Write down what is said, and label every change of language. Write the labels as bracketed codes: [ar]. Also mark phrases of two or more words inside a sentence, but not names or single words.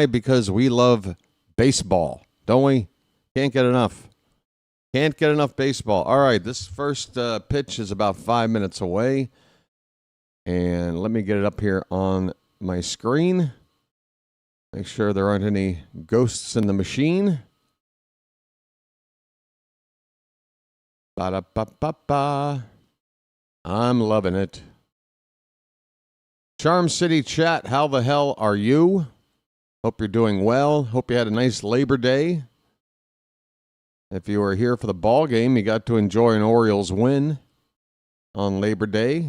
[en] Because we love baseball, don't we? Can't get enough. Can't get enough baseball. All right, this first pitch is about 5 minutes away. And let me get it up here on my screen. Make sure there aren't any ghosts in the machine. Ba-da-ba-ba-ba. I'm loving it. Charm City chat, how the hell are you? Hope you're doing well. Hope you had a nice Labor Day. If you were here for the ball game, you got to enjoy an Orioles win on Labor Day.